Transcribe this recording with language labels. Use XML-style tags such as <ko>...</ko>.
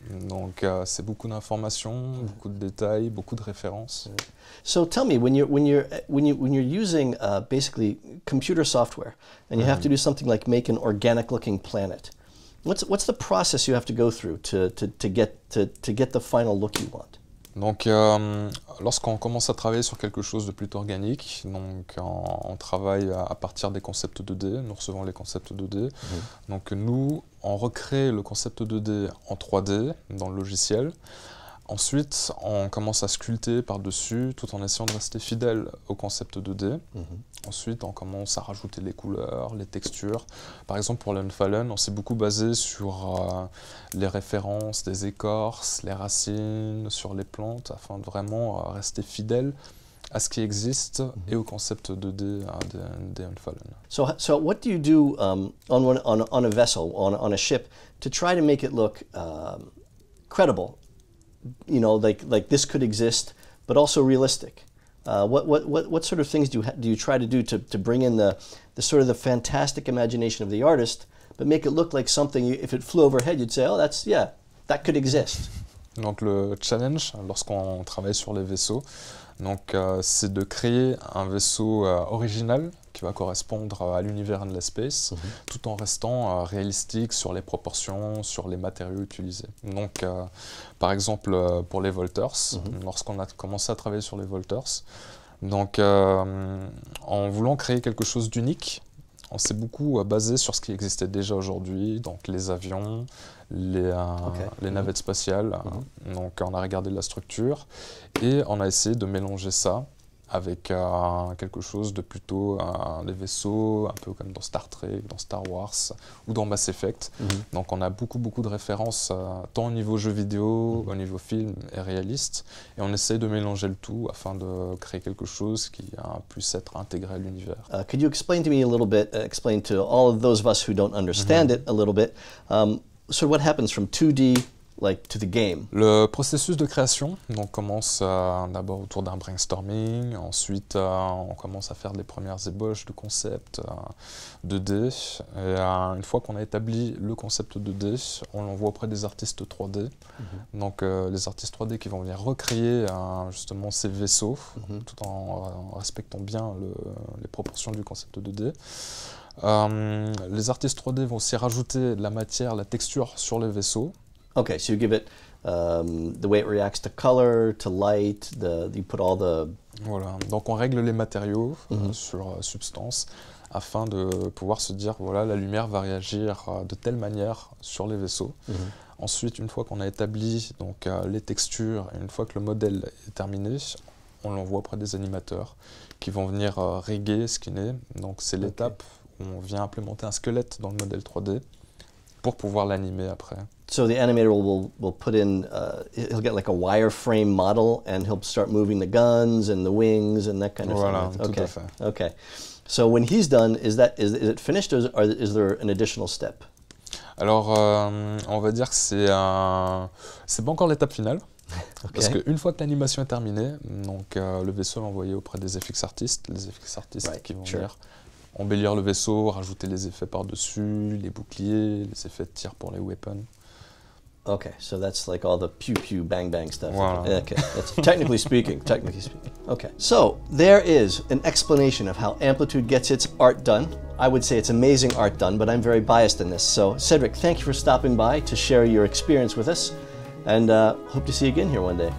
<fr>Donc c'est beaucoup d'informations, beaucoup de détails, beaucoup de références.</fr> <en>So tell me, when you're using basically computer software and you have to do something like make an organic-looking planet, what's the process you have to go through to get the final look you want?</en> <fr>Donc lorsqu'on commence à travailler sur quelque chose de plutôt organique, donc on travaille à partir des concepts 2D, nous recevons les concepts 2D. Donc nous, on recrée le concept 2D en 3D dans le logiciel. Ensuite, on commence à sculpter par-dessus tout en essayant de rester fidèle au concept 2D. Ensuite, on commence à rajouter les couleurs, les textures. Par exemple, pour l'Unfallen, on s'est beaucoup basé sur les références des écorces, les racines, sur les plantes, afin de vraiment rester fidèle à ce qui existe et au concept 2D des Unfallen.</fr> <en>So what do you do on a vessel, on a ship, to try to make it look credible? You know, like this could exist, but also realistic. What sort of things do you try to do to bring in the sort of the fantastic imagination of the artist, but make it look like something, if it flew overhead, you'd say, oh, that could exist.</en> <fr>Donc le challenge, lorsqu'on travaille sur les vaisseaux, c'est de créer un vaisseau original qui va correspondre à l'univers Endless Space, tout en restant réalistique sur les proportions, sur les matériaux utilisés. Donc, par exemple, pour les Volters, lorsqu'on a commencé à travailler sur les Volters, donc, en voulant créer quelque chose d'unique, on s'est beaucoup basé sur ce qui existait déjà aujourd'hui, donc les avions, les navettes spatiales. Donc on a regardé la structure et on a essayé de mélanger ça avec quelque chose de plutôt des vaisseaux, un peu comme dans Star Trek, dans Star Wars ou dans Mass Effect. Donc on a beaucoup de références, tant au niveau jeu vidéo, au niveau film et réaliste. Et on essaye de mélanger le tout afin de créer quelque chose qui puisse être intégré à l'univers.</fr> <en>Could you explain to me a little bit, explain to all of those of us who don't understand it a little bit, so what happens from 2D to the game?</en> <fr>Le processus de création commence d'abord autour d'un brainstorming, ensuite on commence à faire des premières ébauches de concept 2D, et une fois qu'on a établi le concept 2D, on l'envoie auprès des artistes 3D, donc les artistes 3D qui vont venir recréer justement ces vaisseaux, tout en respectant bien les proportions du concept 2D. Les artistes 3D vont aussi rajouter de la matière, la texture sur les vaisseaux.</fr> <en>Okay, so you give it the way it reacts to color, to light, you put all the</en> <fr>Voilà, donc on règle les matériaux sur substance afin de pouvoir se dire, voilà, la lumière va réagir de telle manière sur les vaisseaux. Ensuite, une fois qu'on a établi donc, les textures, et une fois que le modèle est terminé, on l'envoie auprès des animateurs qui vont venir riguer, skinner. Donc c'est l'étape où on vient implémenter un squelette dans le modèle 3D pour pouvoir l'animer après.</fr> <en>So the animator will put in, he'll get like a wireframe model and he'll start moving the guns and the wings and that kind of</en> <fr>voilà,</fr> <en>thing.</en> <fr>Tout à fait.</fr> <en>Okay. So when he's done, is it finished or is there an additional step?</en> <fr>Alors, on va dire que c'est pas encore l'étape finale. Parce qu'une fois que l'animation est terminée, donc, le vaisseau est envoyé auprès des FX artistes, les FX artistes qui vont venir embellir le vaisseau, rajouter les effets par-dessus, les boucliers, les effets de tir pour les weapons.</fr> <en>Okay, so that's like all the pew pew bang bang stuff. Wow. Okay, that's technically speaking. Okay, so there is an explanation of how Amplitude gets its art done. I would say it's amazing art done, but I'm very biased in this. So Cedric, thank you for stopping by to share your experience with us, and hope to see you again here one day.</en>